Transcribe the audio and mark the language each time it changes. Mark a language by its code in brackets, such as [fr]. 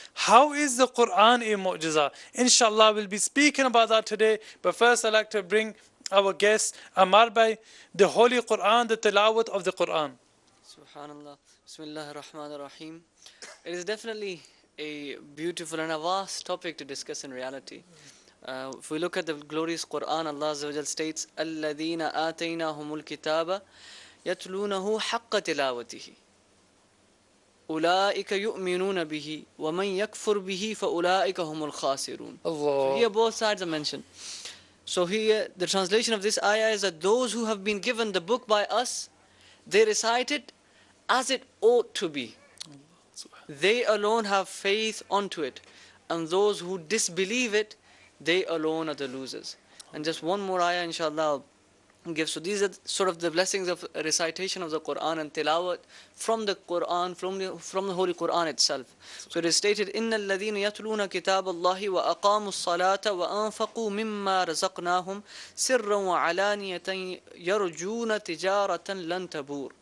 [en] How is the Quran a mu'jiza? Inshallah, we'll be speaking about that today. But first, I'd like to bring our guest, Amar Bhai, the Holy Quran, the tilawat of the Quran. Subhanallah. Bismillah ar-Rahman ar-Rahim. It is definitely a beautiful and a vast topic to discuss in reality. If we look at the glorious Quran, Allah Azza wa Jal states, [ar] الَّذِينَ آتَيْنَاهُمُ الْكِتَابَ يَتْلُونَهُ حَقَّ تِلَاوَتِهِ أُولَٰئِكَ يُؤْمِنُونَ بِهِ وَمَنْ يَكْفُرْ بِهِ فَأُولَٰئِكَ هُمُ الْخَاسِرُونَ. [en] So here both sides are mentioned. So here the translation of this ayah is that those who have been given the book by us, they recite it as it ought to be. They alone have faith onto it, and those who disbelieve it, they alone are the losers. And just one more ayah, inshallah, I'll give. So these are sort of the blessings of recitation of the Quran and tilawat from the Quran, from the Holy Quran itself. So it is stated, [ar] إِنَّ الَّذِينَ يَتْلُونَ كِتَابَ اللَّهِ وَأَقَامُوا الصَّلَاةَ وَأَنفَقُوا مِمَّا رَزَقْنَاهُمْ سِرًّا وَعَلَانِيَةً يَرْجُونَ تِجَارَةً لَن تَبُورَ.